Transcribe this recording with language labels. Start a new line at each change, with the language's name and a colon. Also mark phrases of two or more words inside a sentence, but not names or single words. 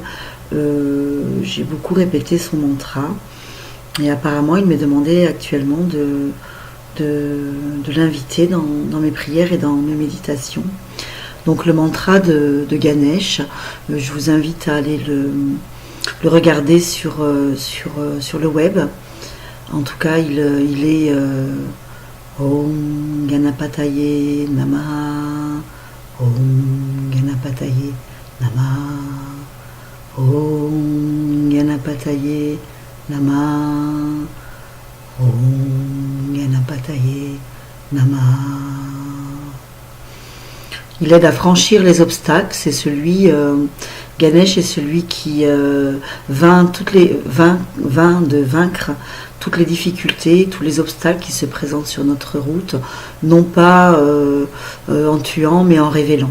French: J'ai beaucoup répété son mantra et apparemment il m'est demandé actuellement de l'inviter dans mes prières et dans mes méditations. Donc le mantra de Ganesh, je vous invite à aller le regarder sur le web. En tout cas, il est
Sanskrit: ॐ गणपतये नमः, ॐ गणपतये नमः, ॐ गणपतये नमः, ॐ गणपतये नमः, Om Ganapataye Namaha, Om Ganapataye Namaha.
French: Il aide à franchir les obstacles, c'est celui, Ganesh est celui qui vint de vaincre toutes les difficultés, tous les obstacles qui se présentent sur notre route, non pas en tuant, mais en révélant.